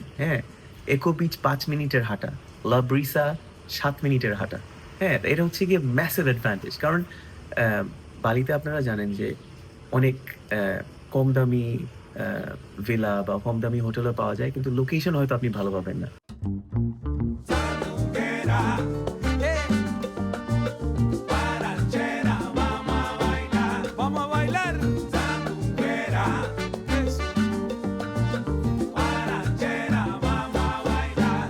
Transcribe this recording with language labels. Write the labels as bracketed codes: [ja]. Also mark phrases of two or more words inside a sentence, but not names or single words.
[bn] হ্যাঁ, একো বিচ 5 মিনিটের হাঁটা, লা ব্রিসা 7 মিনিটের হাঁটা। হ্যাঁ, এটা হচ্ছে গিয়ে [en] massive advantage. [bn] কারণ বালিতে আপনারা জানেন যে অনেক কম দামি ভিলা বা কম দামি হোটেলও পাওয়া যায়, কিন্তু লোকেশন হয়তো আপনি ভালো পাবেন না। [es] Vamos a bailar sandunguera, eso. Guarachera, vamos a bailar.